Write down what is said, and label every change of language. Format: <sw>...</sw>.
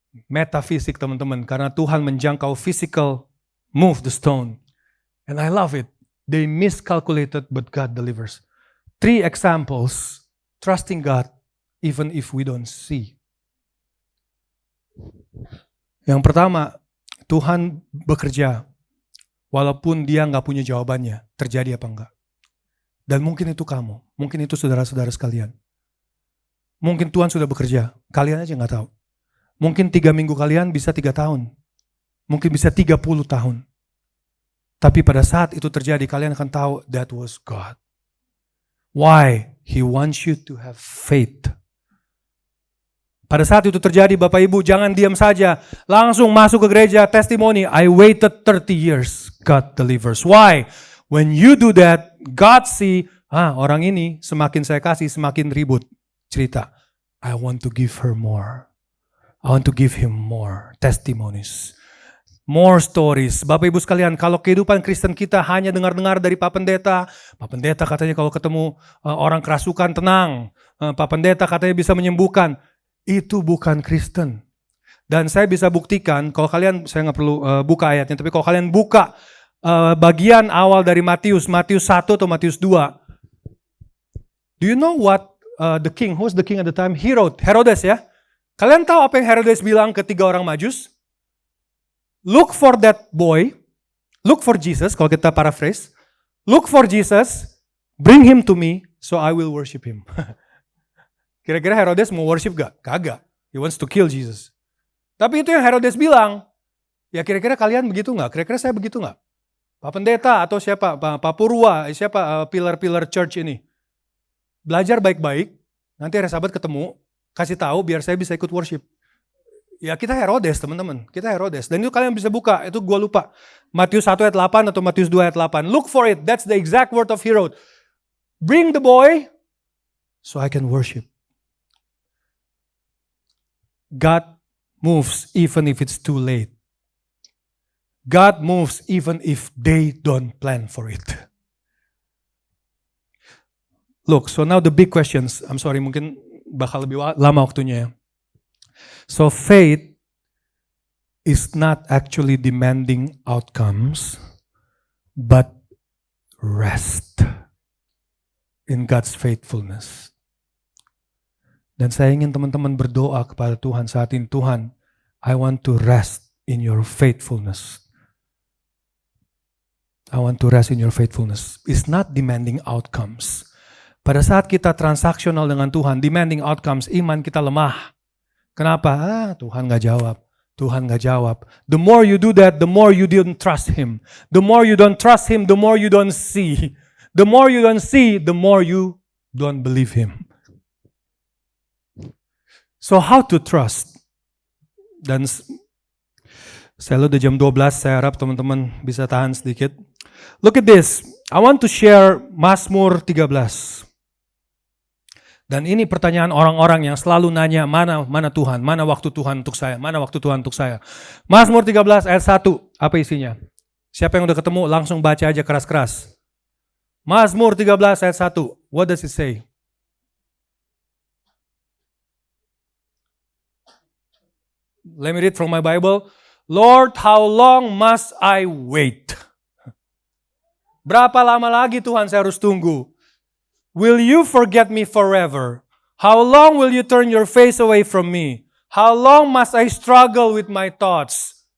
<id>Metafisik teman-teman, karena Tuhan menjangkau</id> <en>physical, move the stone. And I love it. They miscalculated, but God delivers. 3 examples, trusting God even if we don't see.</en> <id>Yang pertama, Tuhan bekerja walaupun dia nggak punya jawabannya, terjadi apa enggak. Dan mungkin itu kamu, mungkin itu saudara-saudara sekalian. Mungkin Tuhan sudah bekerja, kalian aja nggak tahu. Mungkin 3 minggu kalian bisa 3 tahun. Mungkin bisa 30 tahun. Tapi pada saat itu terjadi, kalian akan tahu,</id> <en>that was God. Why? He wants you to have faith.</en> <id>Pada saat itu terjadi, Bapak Ibu, jangan diam saja. Langsung masuk ke gereja, testimoni.</id> <en>I waited 30 years, God delivers. Why? When you do that, God see,</en> <id>orang ini semakin saya kasih, semakin ribut.</id> <en>Cerita, I want to give her more. I want to give him more testimonies. More stories.</en> <id>Bapak Ibu sekalian, kalau kehidupan Kristen kita hanya dengar-dengar dari Pak Pendeta katanya kalau ketemu orang kerasukan tenang. Pak Pendeta katanya bisa menyembuhkan. Itu bukan Kristen. Dan saya bisa buktikan, kalau kalian, saya nggak perlu buka ayatnya, tapi kalau kalian buka bagian awal dari Matius 1 atau Matius 2.</id> <en>Do you know what the king, who's the king at the time? Herodes ya.</en> <id>Kalian tahu apa yang Herodes bilang ke 3 orang Majus?</id> <en>Look for that boy, look for Jesus,</en> <id>kalau kita paraphrase.</id> <en>Look for Jesus, bring him to me, so I will worship him.</en> <id>Kira-kira Herodes mau worship gak? Kagak.</id> <en>He wants to kill Jesus.</en> <id>Tapi itu yang Herodes bilang. Ya kira-kira kalian begitu gak? Kira-kira saya begitu gak? Pak Pendeta atau siapa? Pak Purwa, siapa pilar-pilar church ini? Belajar baik-baik, nanti ada sahabat ketemu, kasih tahu biar saya bisa ikut worship. Ya kita Herodes teman-teman, kita Herodes. Dan itu kalian bisa buka, itu gue lupa. Matius 1 ayat 8 atau Matius 2 ayat 8.</id> <en>Look for it, that's the exact word of Herod. Bring the boy, so I can worship. God moves even if it's too late. God moves even if they don't plan for it. Look, so now the big questions. I'm sorry,</en> <id>mungkin bakal lebih lama waktunya ya.</id> <en>So faith is not actually demanding outcomes, but rest in God's faithfulness.</en> <id>Dan saya ingin teman-teman berdoa kepada Tuhan saat ini. Tuhan,</id> <en>I want to rest in your faithfulness. I want to rest in your faithfulness. It's not demanding outcomes.</en> <id>Pada saat kita transaksional dengan Tuhan, demanding outcomes, iman kita lemah. Kenapa? Tuhan gak jawab. Tuhan gak jawab.</id> <en>The more you do that, the more you don't trust Him. The more you don't trust Him, the more you don't see. The more you don't see, the more you don't believe Him. So how to trust?</en> <id>Dan saya udah jam 12, saya harap teman-teman bisa tahan sedikit.</id> <en>Look at this. I want to share Mazmur 13.</en> <id>Dan ini pertanyaan orang-orang yang selalu nanya, mana Tuhan, mana waktu Tuhan untuk saya, mana waktu Tuhan untuk saya. Mazmur 13 ayat 1, apa isinya? Siapa yang udah ketemu langsung baca aja keras-keras.</id> <en>Mazmur 13 ayat 1, what does it say? Let me read from my Bible. Lord, how long must I wait?</en> <id>Berapa lama lagi Tuhan saya harus tunggu?</id> <en>Will you forget me forever? How long will you turn your face away from me? How long must I struggle with my thoughts?</en>